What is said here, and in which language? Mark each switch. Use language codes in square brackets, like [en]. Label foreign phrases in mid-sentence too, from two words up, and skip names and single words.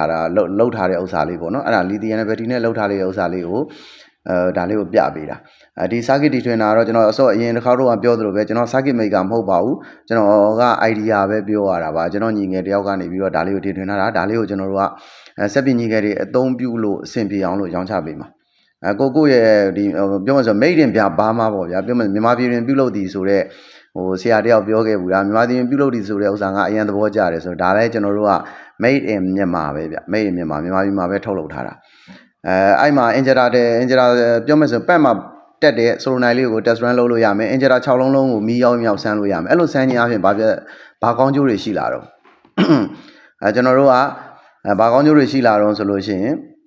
[my] ထားတဲ့ဥစ္စာလေးပေါ့နော်အဲ့ဒါ [en] lithium battery [my] နဲ့လှုပ်ထားတဲ့ဥစ္စာလေးကိုဒါလေးကိုပြပေးတာဒီ circuit တီထွင်တာတော့ကျွန်တော်အရင်တစ်ခါတော့ပြောသလိုပဲကျွန်တော် [en] circuit maker [my] မဟုတ်ပါဘူးကျွန်တော်က idea ပဲပြောရ တာပါကျွန်တော်ညီငယ်တယောက်ကနေပြီးတော့ဒါလေးကိုတီထွင်ထားတာဒါလေးကိုကျွန်တော်တို့ကစက်ပညာငယ်တွေအသုံးပြုလို့အဆင်ပြေအောင်လို့ရောင်းချပေးမှာကိုရဲ့ ဒီပြောမှဆို [en] made in [my] ပြဘာမှပေါ့ဗျာပြောမှမြန်မာပြည်တွင်ပြုလုပ်သည်ဆိုတော့ဆရာတယောက်ပြောခဲ့ဘူးလားမြန်မာပြည်တွင်ပြုလုပ်သည်ဆိုတဲ့ဥစ္စာကအရင်သဘောကျတယ်ဆိုတော့ဒါလည်းကျွန်တော်တို့က [en] made in [my] မြန်မာပဲဗျ [en] made in [my] မြန်မာပြည်မှာပဲထုတ်လုပ်ထားတာအဲ့မှာ injector ပြောမှဆိုပတ်မှာတက်တဲ့ solenoid လေးကို [en] test run [my] လုပ်လို့ရမယ် injector 6လုံးလုံးကိုမီးရောက်မြောက်ဆန်းလို့ရမယ်အဲ့လိုဆန်းခြင်းအပြင်ဘာကောင်းကျိုးတွေရှိလာတော့ကျွန်တော်တို့ကဘာကောင်းကျိုးတွေရှိလာတော့ဆိုလို့ရှိရင်